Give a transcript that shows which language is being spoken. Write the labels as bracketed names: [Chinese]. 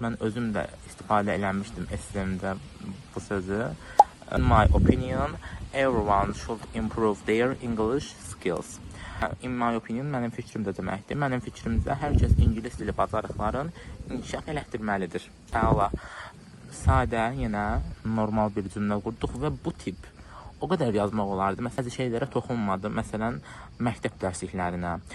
[Azerbaijani] Mən özüm də istifadə eləmişdim əslimdə bu sözü. [English] In my opinion, everyone should improve their English skills. In my opinion, [Azerbaijani] mənim fikrim də deməkdir. Mənim fikrimcə hər kəs ingilis dili bacarıqların inkişaf elətdirməlidir. Əla. Sadə, yenə normal bir cümlə qurduq və bu tip o qədər yazmaq olardı. Məsələn, şeylərə toxunmadım. Məsələn, məktəb dərsliklərinə.